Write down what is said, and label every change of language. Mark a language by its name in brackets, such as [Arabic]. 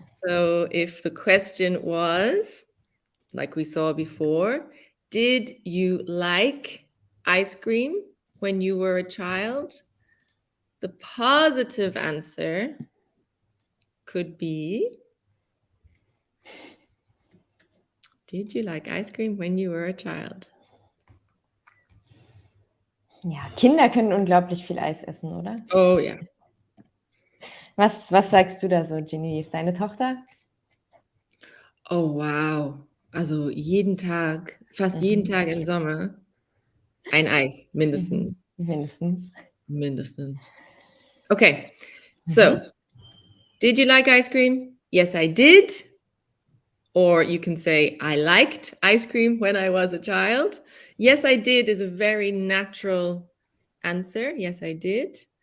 [English] So, if the question was, like we saw before, did you like ice cream when you were a child? The positive answer could be, did you like ice cream when you were a child? [German] Ja, Kinder können unglaublich viel Eis essen, oder? Oh ja. Was sagst du da so, Genevieve? Deine Tochter? Oh wow. Also jeden Tag, fast jeden Tag im Sommer ein Eis, mindestens. Mindestens. Mindestens. Okay. [English] So, did you like ice cream? Yes, I did. Or you can say, I liked ice cream when I was a child. Yes, I did is a very natural answer. Yes, I did.